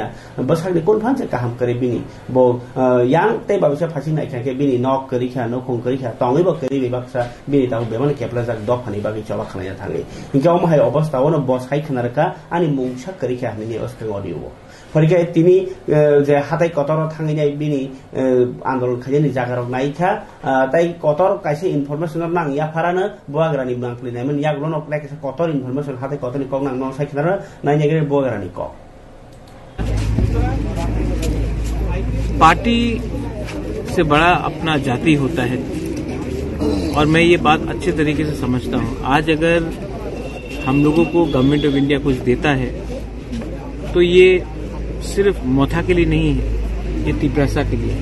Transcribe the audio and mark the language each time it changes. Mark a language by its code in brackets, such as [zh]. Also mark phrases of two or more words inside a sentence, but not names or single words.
[trp] बसानि कोन फानसे काहाम करे बिनि बो यां ते बाबसे फासि नायखाके बिनि नक करिखा नखं करिखा तंगै बो करि बेबाक्सा बिनि ताउ बेमान केपला जाक दफानि बागै चला खानाया थाङै हिंगा माहाय अवस्थावनो बसाय खनारका आनि मुंसा करिखा हनि अस्कं अडियो फरिका तिनी जे हाताय कतर थाङै बिनि आन्दोलन खायनि जागारक नायखा ताइ कतर कायसे इनफरमेशन नां या फारानो बुआग्रानि नांफ्लिनायमोन यागलो नक लायके कतर इनफरमेशन हाताय कतरनि कक नां न सायखनार नायनेगरे बुआग्रानि कक [hi] पार्टी से बड़ा अपना जाति होता है और मैं ये बात अच्छे तरीके से समझता हूँ। आज अगर हम लोगों को गवर्नमेंट ऑफ इंडिया कुछ देता है तो ये सिर्फ मोथा के लिए नहीं है, ये तिपरासा के लिए।